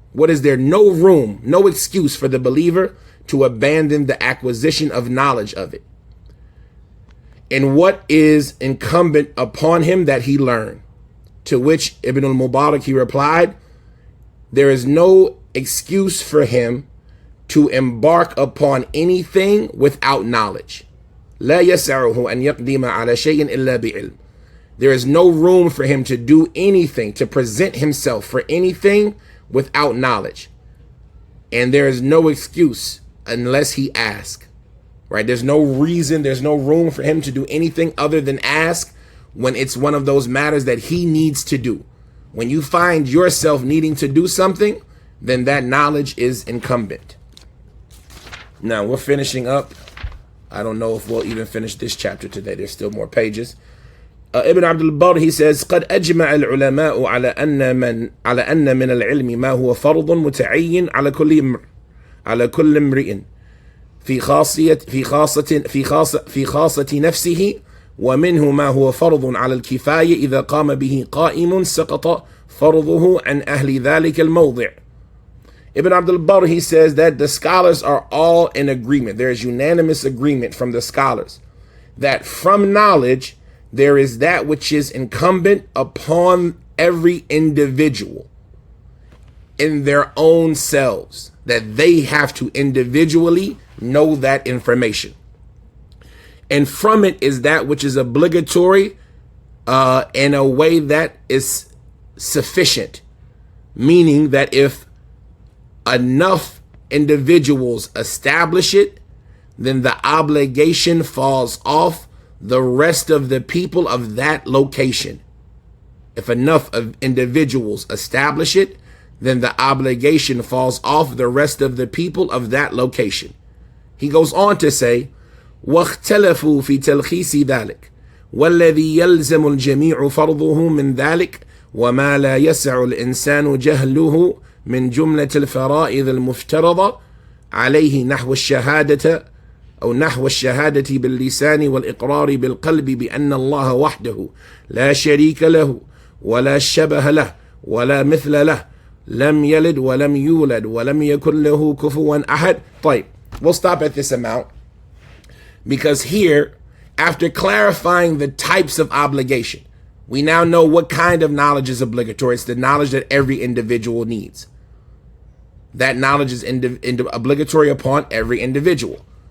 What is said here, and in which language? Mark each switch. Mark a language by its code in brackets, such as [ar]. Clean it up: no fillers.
[en] What is there no room, no excuse for the believer to abandon the acquisition of knowledge of it? And what is incumbent upon him that he learn? To which Ibn al-Mubarak, he replied, there is no excuse for him to embark upon anything without knowledge. [ar] لا يسعه أن يقدم على شيء إلا بعلم. [en] There is no room for him to do anything, to present himself for anything without knowledge. And there is no excuse unless he asks. Right? There's no reason, there's no room for him to do anything other than ask when it's one of those matters that he needs to do. When you find yourself needing to do something, then that knowledge is incumbent. Now, we're finishing up. I don't know if we'll even finish this chapter today. There's still more pages. Ibn Abdul Barr, he says, [ar] قد أجمع العلماء على أن من العلم ما هو فرض متعين على كل على كل امرئ في خاصة نفسه ومنه ما هو فرض على الكفاية إذا قام به قائم سقط فرضه عن أهل ذلك الموضع. [en] Ibn Abdul Barr, he says that the scholars are all in agreement. There is unanimous agreement from the scholars that from knowledge there is that which is incumbent upon every individual in their own selves, that they have to individually know that information. And from it is that which is obligatory in a way that is sufficient, meaning that if enough individuals establish it, then the obligation falls off the rest of the people of that location. If enough of individuals establish it, then the obligation falls off the rest of the people of that location. He goes on to say, [ar] واختلفوا في تلخيص ذلك والذي يلزم الجميع فرضه من ذلك وما لا يسع الإنسان جهله من جملة الفرائض المفترضة عليه نحو الشهادة باللسان والإقرار بالقلب بأن الله وحده لا شريك له ولا شبه له ولا مثل له لم يلد ولم يولد ولم يكن له كفوا أحد. [en] طيب, we'll stop at this amount because here, after clarifying the types of obligation, we now know what kind of knowledge is obligatory. It's the knowledge that every individual needs. That knowledge is obligatory upon every individual.